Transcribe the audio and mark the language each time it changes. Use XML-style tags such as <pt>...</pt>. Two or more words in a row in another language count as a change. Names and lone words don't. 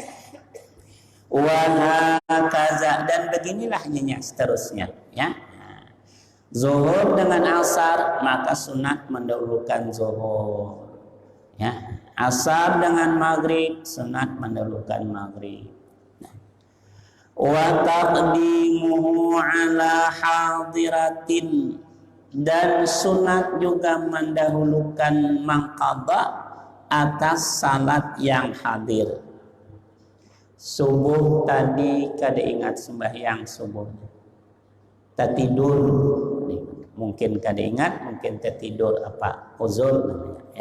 <id>Wahakaza, dan beginilah nyanyi seterusnya, ya. Zuhur dengan asar, maka sunat mendahulukan zuhur, ya. Asar dengan maghrib, sunat mendahulukan maghrib.</id> <ar>وتقديمه على حاضرة,</ar> <id>dan sunat juga mendahulukan mengqadha atas salat yang hadir.</id> <bjn>Subuh tadi kada ingat sembahyang subuh, tertidur, mungkin kada ingat, mungkin tertidur, apa uzur namanya, ya.</bjn>